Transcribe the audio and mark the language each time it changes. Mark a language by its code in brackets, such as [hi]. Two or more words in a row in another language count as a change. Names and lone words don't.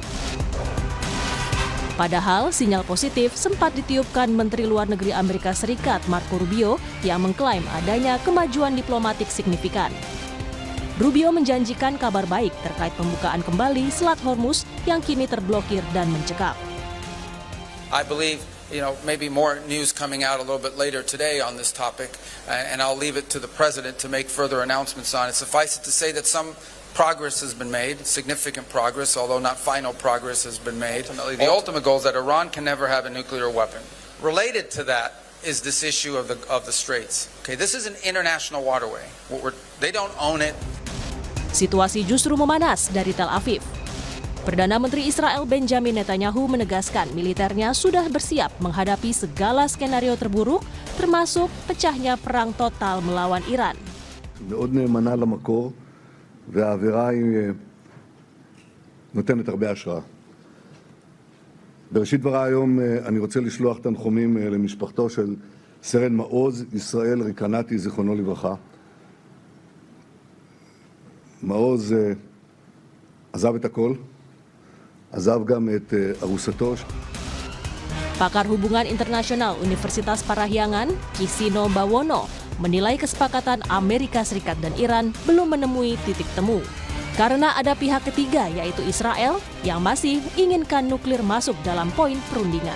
[id] Padahal sinyal positif sempat ditiupkan Menteri Luar Negeri Amerika Serikat Marco Rubio yang mengklaim adanya kemajuan diplomatik signifikan. Rubio menjanjikan kabar baik terkait pembukaan kembali Selat Hormuz yang kini terblokir dan mencekam. [en] I believe maybe more news coming out a little bit later today on this topic, and I'll leave it to the President to make further announcements on it. Suffice it to say that some progress has been made, significant progress, although not final progress has been made. The ultimate goal is that Iran can never have a nuclear weapon. Related to that is this issue of the Straits. Okay, this is an international waterway. They don't own it. [id] Situasi justru memanas dari Tel Aviv. Perdana Menteri Israel Benjamin Netanyahu menegaskan militernya sudah bersiap menghadapi segala skenario terburuk, termasuk pecahnya perang total melawan Iran. [he] מאוד נאמנה למקור, והאווירה היא נותנת הרבה השראה. בראשית דבריי היום אני רוצה לשלוח תנחומים למשפחתו של סרן מעוז ישראל ריקנתי, זיכרונו לברכה. מעוז עזב את הכל. עזב גם את ארוסתו. [id] Pakar Hubungan Internasional Universitas Parahyangan, Kisino Bawono, menilai kesepakatan Amerika Serikat dan Iran belum menemui titik temu. Karena ada pihak ketiga yaitu Israel yang masih menginginkan nuklir masuk dalam poin perundingan.